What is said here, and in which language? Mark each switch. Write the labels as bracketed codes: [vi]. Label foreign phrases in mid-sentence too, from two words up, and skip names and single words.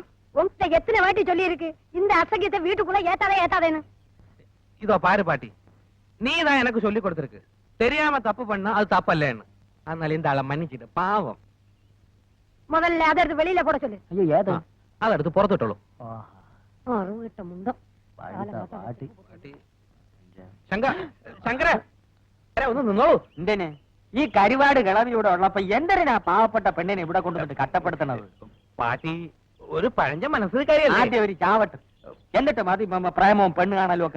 [ta] உன்கிட்ட எத்தனை வாட்டி சொல்லி இருக்கு இந்த அசகியத்தை வீட்டுக்குள்ள ஏத்தாதேன்னு? இதோ பாரு பாட்டி, நீ தான் எனக்கு சொல்லி கொடுத்திருக்கு தெரியாம தப்பு பண்ணா அது தப்பல்லேன்னு. அதனால இந்த ஆளை மன்னிச்சிட்டு பாவம். முதல்ல அதை எடுத்து வெளியில போட சொல்லு. ஐயோ ஏதோ அதை எடுத்து புறத்துட்டோளൂ. அருகிட்ட முண்டம் [ml] പാട്ടി. ശങ്കര ഒന്ന് നിന്നോളൂ. എന്തേനെ ഈ കരിവാട് കിളവി ഇവിടെ ഉള്ളപ്പോ എന്തിനാ പാവപ്പെട്ട പെണ്ണിനെ ഇവിടെ കൊണ്ടുവന്നിട്ട് കട്ടപ്പെടുത്തണത്? പാട്ടി ഒരു പഴഞ്ച മനസ്സിൽ കാര്യമല്ലേ. ആദ്യം ഒരു ചാവട്ട്, എന്നിട്ട് മതി പ്രേമവും പെണ്ണ് കാണലും ഒക്കെ.